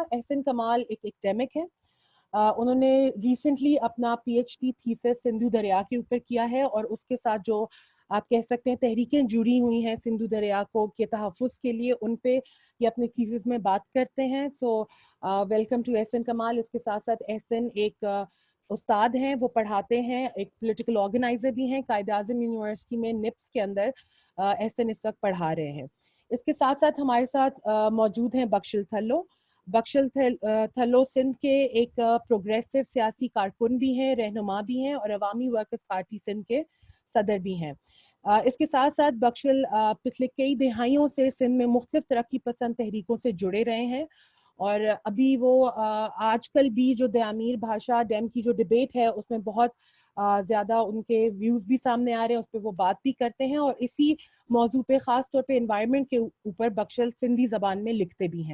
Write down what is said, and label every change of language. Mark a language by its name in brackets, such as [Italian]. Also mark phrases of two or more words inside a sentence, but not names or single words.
[Urdu] احسن کمال ایک ایکڈیمک ہے، انہوں نے ریسنٹلی اپنا [English] PhD thesis [Urdu] سندھو دریا کے اوپر کیا ہے، اور اس کے ساتھ جو آپ کہہ سکتے ہیں تحریکیں جڑی ہوئی ہیں سندھو دریا کو کے تحفظ کے لیے، ان پہ یہ اپنے تھیسس میں بات کرتے ہیں۔ [English] so welcome to احسن کمال۔ [Urdu] اس کے ساتھ ساتھ احسن ایک استاد ہیں، وہ پڑھاتے ہیں، ایک [English] political organizer [Urdu] بھی ہیں، قائد اعظم یونیورسٹی میں نپس کے اندر احسن اس وقت پڑھا رہے ہیں۔ اس کے ساتھ ساتھ ہمارے ساتھ موجود ہیں بخشل تھلو۔ بخشل تھلو سندھ کے ایک پروگریسو سیاسی کارکن بھی ہیں، رہنما بھی ہیں، اور عوامی ورکرز پارٹی سندھ کے صدر بھی ہیں۔ اس کے ساتھ ساتھ بخشل پچھلے کئی دہائیوں سے سندھ میں مختلف ترقی پسند تحریکوں سے جڑے رہے ہیں، اور ابھی وہ آج کل بھی جو دیامیر بھاشا ڈیم کی جو ڈیبیٹ ہے اس میں بہت زیادہ ان کے ویوز بھی سامنے آ رہے ہیں، اس پہ وہ بات بھی کرتے ہیں، اور اسی موضوع پہ خاص طور پہ انوائرمنٹ کے اوپر بخشل سندھی زبان میں لکھتے بھی ہیں۔